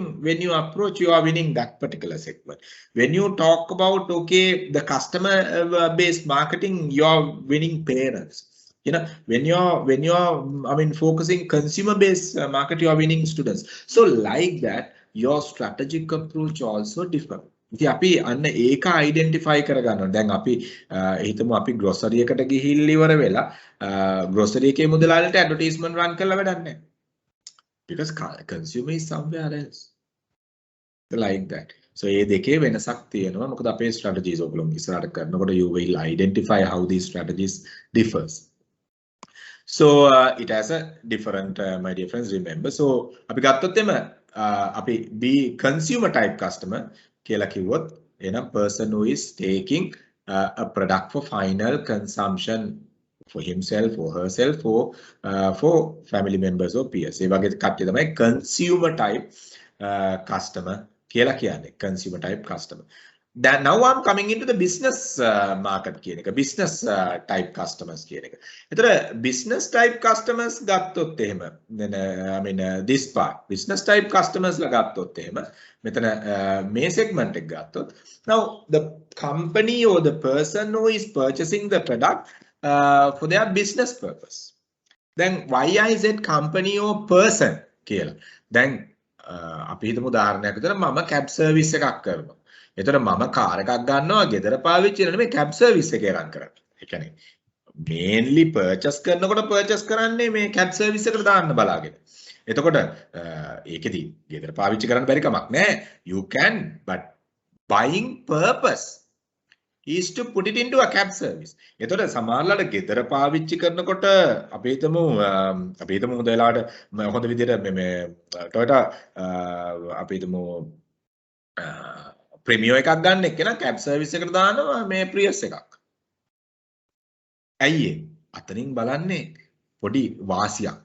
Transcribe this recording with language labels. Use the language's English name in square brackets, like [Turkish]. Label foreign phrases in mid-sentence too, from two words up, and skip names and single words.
[English] When you approach, you are winning that particular segment. When you talk about okay the customer based marketing, you are winning parents. You know, when you're I mean focusing consumer based market, you are winning students. So like that your strategic approach also differ. [Sinhala] ඉතින් අපි අන්න ඒක identify කරගන්නවා. දැන් අපි හිතමු අපි grocery එකට ගිහිල්ලා ඉවර වෙලා grocery එකේ මුදලාලට [English] advertisement run [Sinhala] කරලා වැඩක් නැහැ. [English] Because consumer is somewhere else. Like that. So [Sinhala] ඒ දෙකේ වෙනසක් තියෙනවා. මොකද අපේ [English] strategies [Sinhala] ඔයගොල්ලෝ ඉස්සරහට කරනකොට [English] you will identify how these strategies differs. So it has a different my dear friends, remember. So [Sinhala] අපි ගත්තොත් එම අපි [English] be consumer type customer [Sinhala] කියලා කිව්වොත් එනම් [English] person who is taking a product for final consumption for himself or herself or for family members or peers. [Sinhala] ඒ වගේ කට්ටිය තමයි [English] consumer type customer [Sinhala] කියලා කියන්නේ. [English] Consumer type customer. Then now I'm coming into the business market [Sinhala] කියන එක. [English] Business type customers [Sinhala] කියන එක. ඒතර [English] business type customers [Sinhala] ගත්තොත් එහෙම [English] I mean this part business type customers [Sinhala] ලා ගත්තොත් එහෙම මෙතන මේ segment එක ගත්තොත් [English] now the company or the person who is purchasing the product for their business purpose. Then why I said company or person කියලා. [Sinhala] දැන් අපි හිතමු උදාහරණයක් විතර මම [English] cab service [Sinhala] එකක් කරනවා. එතකොට මම කාර් එකක් ගන්නවා ගෙදර පාවිච්චි කරන මේ [English] cab service [Sinhala] එකේ රන් කරන්නේ. ඒ කියන්නේ [English] mainly purchase [Sinhala] කරනකොට purchase කරන්නේ මේ [English] cab service [Sinhala] එකට දාන්න බලාගෙන. එතකොට ඒකෙදි ගෙදර පාවිච්චි කරන්න බැරි කමක් නැහැ. [English] You can, but buying purpose is to put it into a cab service. [Sinhala] එතකොට සමහරලාට ගෙදර පාවිච්චි කරනකොට අපි හිතමු හොඳ වෙලාවට හොඳ විදිහට මේ Toyota අපි හිතමු Premium එකක් ගන්න එක්කෙනා [English] cab service [Sinhala] එකට දානවා මේ Prius එකක්. ඇයි අතනින් බලන්නේ පොඩි වාසියක්.